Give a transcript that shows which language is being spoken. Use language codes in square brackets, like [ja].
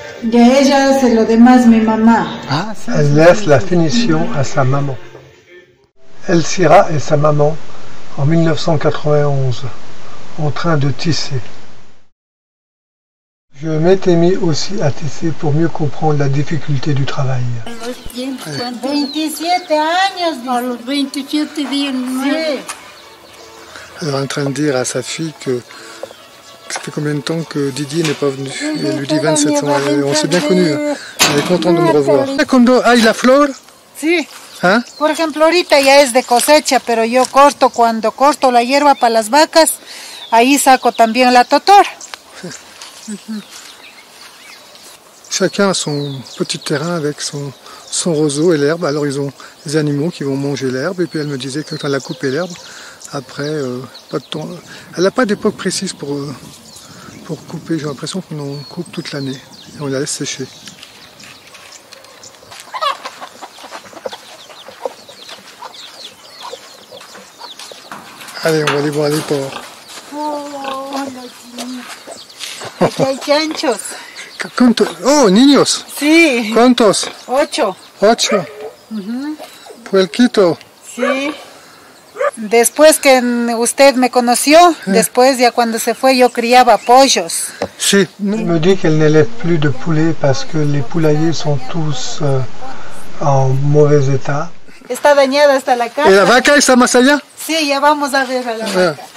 [es] Ya ella hace lo demás mi mamá. [fr] Elle laisse la finition à sa maman. El Serra et sa maman, en 1991, en train de tisser. Je m'étais mis aussi à tisser pour mieux comprendre la difficulté du travail. [es] 27 años. A los 27 días. Sí. [fr] Elle est en train de dire à sa fille que ça fait combien de temps que Didier n'est pas venu. Et elle lui dit 27 ans. On s'est bien connus. Elle est contente de me revoir. [es] Cuando hay la flor, Sí. ¿ah? Por ejemplo, ahorita ya es de cosecha, pero yo cuando corto la hierba para las vacas, ahí saco también la totora. [fr] Chacun a son petit terrain avec son roseau et l'herbe. Alors ils ont des animaux qui vont manger l'herbe. Et puis elle me disait que quand elle a coupé l'herbe, après, pas de temps. Elle n'a pas d'époque précise pour couper. J'ai l'impression qu'on en coupe toute l'année et on la laisse sécher. Allez, on va aller voir les porcs. [es] Aquí hay chanchos. Oh, niños. Sí. ¿Cuántos? 8. 8. Puerquito. Sí. Después que usted me conoció, después ya cuando se fue yo criaba pollos. Sí. [fr] Il me dit qu'elle n'élève plus de poulets parce que les poulaillers sont tous en mauvais état. [es] Está dañada hasta la casa. ¿Y la vaca está más allá? Sí, ya vamos a ver a la vaca.